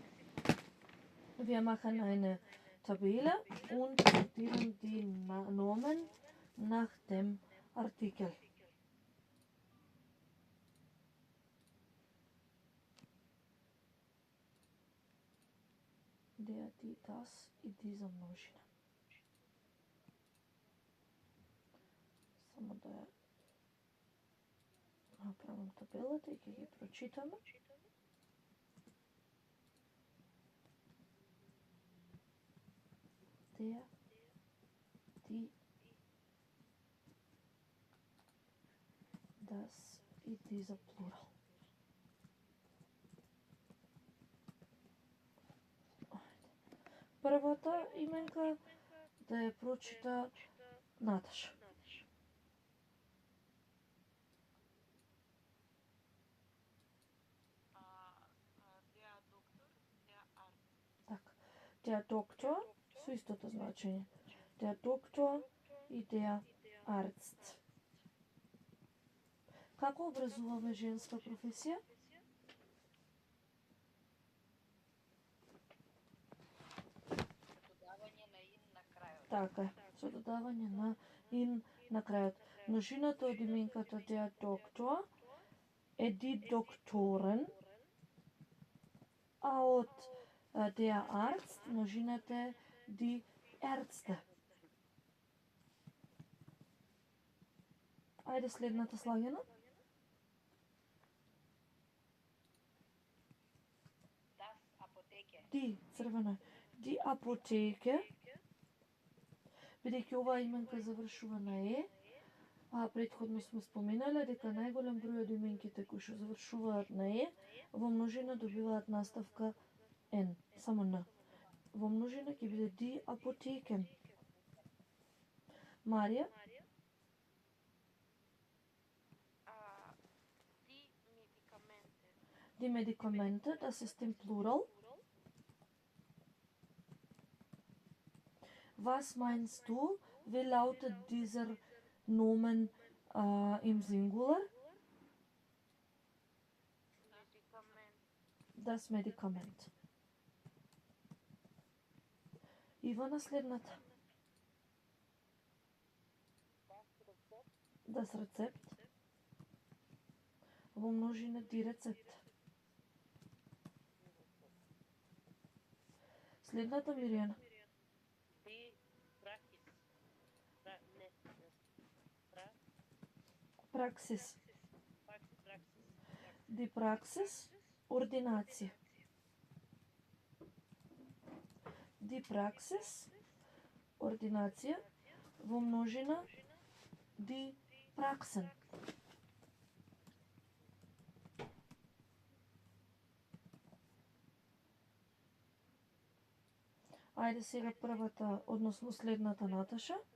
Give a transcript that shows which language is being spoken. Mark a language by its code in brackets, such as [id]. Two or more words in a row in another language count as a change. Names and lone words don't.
[de] Wir machen eine Tabelle und sortieren die Nomen nach dem Artikel. Der, die, das и dieser множина. [mk] Само да ја направам табелата и ќе ги прочитаме. [de] Der, die, das и dieser Plural. [mk] Првата именка да ја прочита Наташа. [de] Der Doktor, der Arzt. Така. Der Doktor, [mk] со истото значење. [de] Der Doktor и der Arzt. [mk] Како образуваме женска професија? Додавање на ин на крајот. Така е, со додавање на ин на крајот. Множината од именката [de] der Doktor [mk] е [de] die Doktoren, [mk] а од [de] der Arzt [mk] множината е [de] die Ärzte. [mk] Ајде следната слагена. [de] Das Apotheke. Die, црвена. Die Apotheke. [mk] Бидејќи оваа именка завршува на е, а претходно сме споменале дека најголем број од именките кои што завршуваат на е во множина добиваат наставка N, само N. Во множина ќе биде [de] die Apotheken. [mk] Марија, [de] Die Medikamente. die Medikamente, das ist im Plural. Was meinst du, wie lautet dieser Nomen im Singular? Medikament. Das Medikament. [mk] Ивана, следната. [de] Das Rezept. [mk] Во множина [de] die Rezept. [mk] Следната, Миријана. [de] Die Praxis. Праксис. Praxis. Die Praxis, ординација. Die Praxis, [mk] ординација. Во множина [de] die Praxen. [mk] Ајде сега првата, односно следната, Наташа.